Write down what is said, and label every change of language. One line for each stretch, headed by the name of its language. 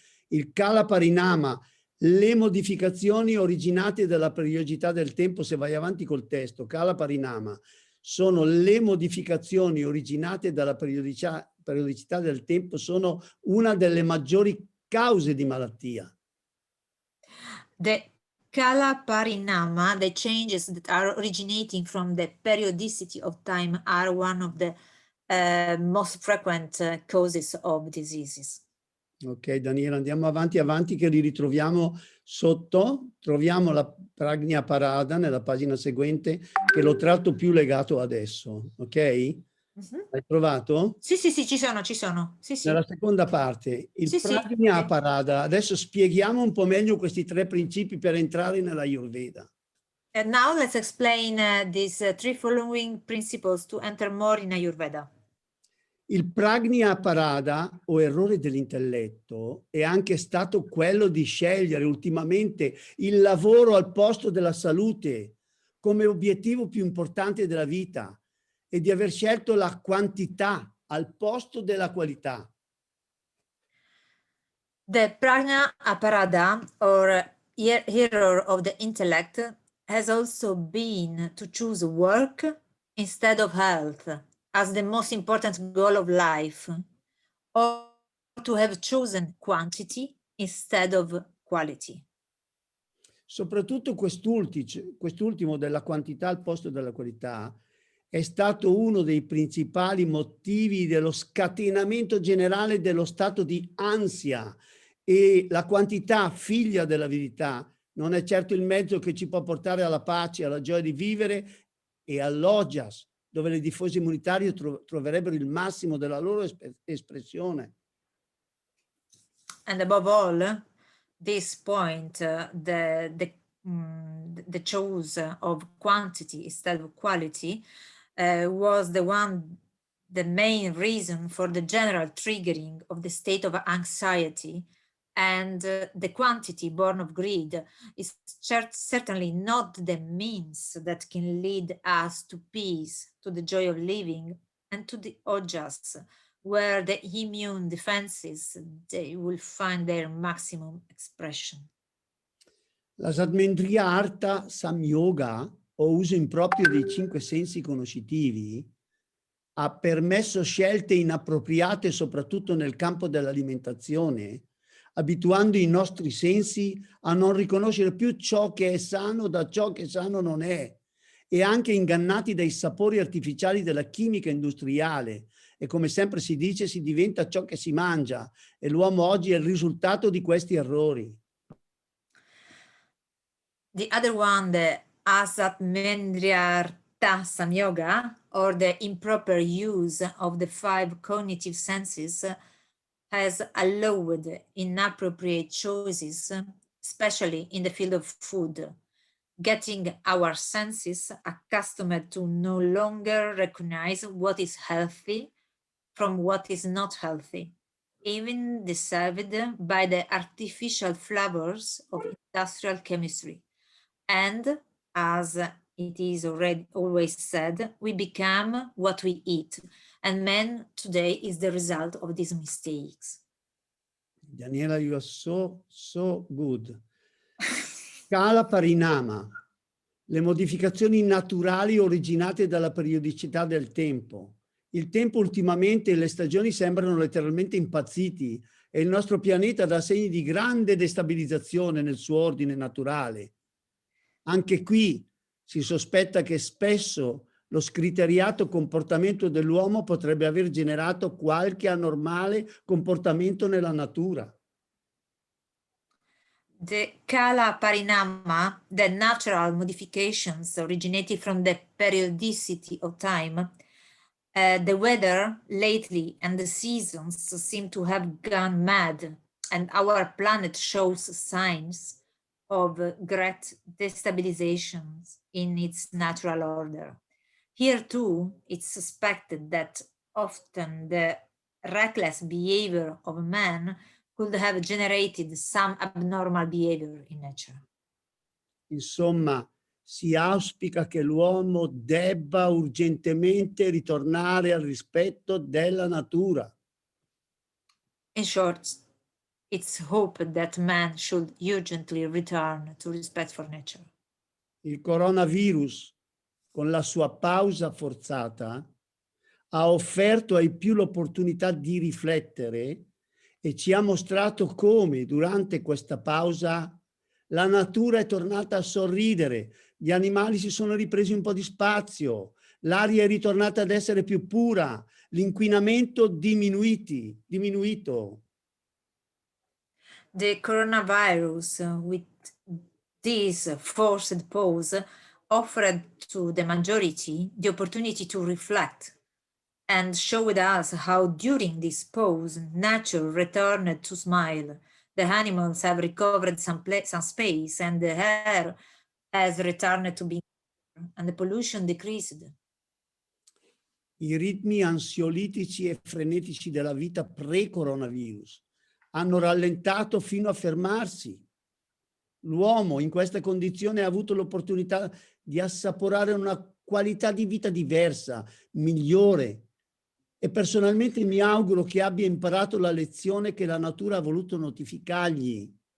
Italian: Il Kala Parinama, le modificazioni originate dalla periodicità del tempo, se vai avanti col testo, Kala Parinama, sono le modificazioni originate dalla periodicità del tempo, sono una delle maggiori cause di malattia.
English: The Kala Parinama, the changes that are originating from the periodicity of time, are one of the most frequent causes of diseases.
Italian: Ok, Daniela, andiamo avanti che li ritroviamo sotto. Troviamo la Prajna Parada nella pagina seguente, che lo tratto più legato adesso, ok? Hai trovato? Sì, ci sono. Sì. Nella seconda parte, il Prajna Parada. Adesso spieghiamo un po' meglio questi 3 principi per entrare nella Ayurveda.
English: And now let's explain these 3 following principles to enter more in Ayurveda.
Italian: Il Prajna Parada, o errore dell'intelletto, è anche stato quello di scegliere ultimamente il lavoro al posto della salute come obiettivo più importante della vita e di aver scelto la quantità al posto della qualità.
English: The Prajna Aparada, or error of the intellect, has also been to choose work instead of health as the most important goal of life, or to have chosen quantity instead of quality.
Italian: Soprattutto quest'ultimo della quantità al posto della qualità è stato uno dei principali motivi dello scatenamento generale dello stato di ansia, e la quantità, figlia dell'avidità, non è certo il mezzo che ci può portare alla pace, alla gioia di vivere e all'ojas, dove le difese immunitarie troverebbero il massimo della loro espressione.
English: And above all, this point, the choice of quantity instead of quality was the main reason for the general triggering of the state of anxiety, and the quantity born of greed is certainly not the means that can lead us to peace, to the joy of living, and to the ojas, where the immune defenses, they will find their maximum expression.
Italian: La Satmendriya Artha Samyoga, o uso improprio dei 5 sensi conoscitivi, ha permesso scelte inappropriate soprattutto nel campo dell'alimentazione, abituando i nostri sensi a non riconoscere più ciò che è sano da ciò che sano non è, e anche ingannati dai sapori artificiali della chimica industriale. E come sempre si dice, si diventa ciò che si mangia, e l'uomo oggi è il risultato di questi errori.
English: The other one, the Asatmendriya Samyoga, or the improper use of the 5 cognitive senses, has allowed inappropriate choices, especially in the field of food, getting our senses accustomed to no longer recognize what is healthy from what is not healthy, even deceived by the artificial flavors of industrial chemistry. And as it is already always said, we become what we eat, and man today is the result of these mistakes. Daniela, you are so good.
Italian: Kala Parinama, le modificazioni naturali originate dalla periodicità del tempo. Il tempo ultimamente e le stagioni sembrano letteralmente impazziti e il nostro pianeta dà segni di grande destabilizzazione nel suo ordine naturale. Anche qui si sospetta che spesso lo scriteriato comportamento dell'uomo potrebbe aver generato qualche anormale comportamento nella natura.
English: The Kala Parinama, the natural modifications originated from the periodicity of time, the weather lately and the seasons seem to have gone mad, and our planet shows signs of great destabilizations in its natural order. Here too, it's suspected that often the reckless behavior of man could have generated some abnormal behavior in nature.
Italian: Insomma, si auspica che l'uomo debba urgentemente ritornare al rispetto della natura.
English: In short, it's hoped that man should urgently return to respect for nature.
Italian: Il coronavirus, con la sua pausa forzata, ha offerto ai più l'opportunità di riflettere e ci ha mostrato come, durante questa pausa, la natura è tornata a sorridere, gli animali si sono ripresi un po' di spazio, l'aria è ritornata ad essere più pura, l'inquinamento diminuito.
English: The coronavirus, with this forced pause, offered to the majority the opportunity to reflect and showed us how during this pause, nature returned to smile. The animals have recovered some space and the air has returned to being clear and the pollution decreased.
Italian: I ritmi ansiolitici e frenetici della vita pre-coronavirus hanno rallentato fino a fermarsi. L'uomo in questa condizione ha avuto l'opportunità di assaporare una qualità di vita diversa, migliore, e personalmente mi auguro che abbia imparato la lezione che la natura ha voluto notificargli.